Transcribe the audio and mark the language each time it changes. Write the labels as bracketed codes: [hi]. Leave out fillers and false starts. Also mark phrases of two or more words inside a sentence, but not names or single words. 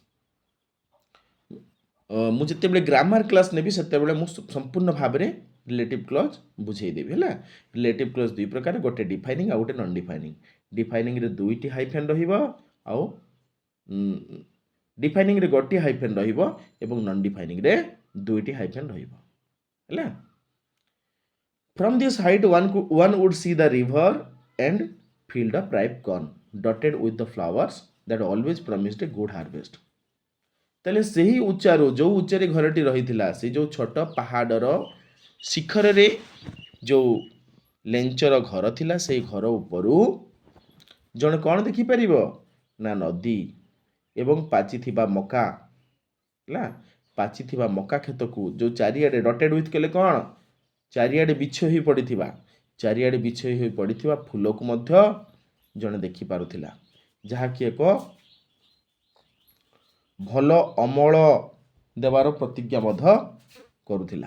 [or] ମୁଁ ଯେତେବେଳେ [en] grammar class [or] ନେବି ସେତେବେଳେ ମୁଁ ସମ୍ପୂର୍ଣ୍ଣ ଭାବରେ [en] relative clause [or] ବୁଝେଇଦେବି ହେଲା। [en] relative clause [or] ଦୁଇ ପ୍ରକାର, ଗୋଟେ ଡିଫାଇନିଂ ଆଉ ଗୋଟେ [en] non defining. [or] ଡିଫାଇନିଂରେ ଦୁଇଟି ହାଇଫେନ୍ ରହିବ ଆଉ ଡିଫାଇନିଂରେ ଗୋଟିଏ ହାଇଫେନ୍ ରହିବ ଏବଂ [en] non definingରେ [or] ଦୁଇଟି ହାଇଫେନ୍ ରହିବ ହେଲା। [en] From this height one would see the river and field of ripe corn dotted with the flowers that always promised a good harvest. [or] ତାହେଲେ ସେହି ଉଚ୍ଚାରୁ, ଯେଉଁ ଉଚ୍ଚାରେ ଘରଟି ରହିଥିଲା, ସେ ଯେଉଁ ଛୋଟ ପାହାଡ଼ର ଶିଖରରେ ଯେଉଁ ଲେଞ୍ଚର ଘର ଥିଲା, ସେଇ ଘର ଉପରୁ ଜଣେ କ'ଣ ଦେଖିପାରିବ ନା ନଦୀ ଏବଂ ପାଚିଥିବା ମକା ହେଲା, ପାଚିଥିବା ମକା କ୍ଷେତକୁ ଯେଉଁ ଚାରିଆଡ଼େ [en] dotted with [or] କଲେ କ'ଣ, ଚାରିଆଡ଼େ ବିଛ ହୋଇ ପଡ଼ିଥିବା, ଚାରିଆଡ଼େ ବିଛ ହୋଇ ପଡ଼ିଥିବା ଫୁଲକୁ ମଧ୍ୟ ଜଣେ ଦେଖିପାରୁଥିଲା, ଯାହାକି ଏକ ଭଲ ଅମଳ ଦେବାର ପ୍ରତିଜ୍ଞା ମଧ୍ୟ କରୁଥିଲା।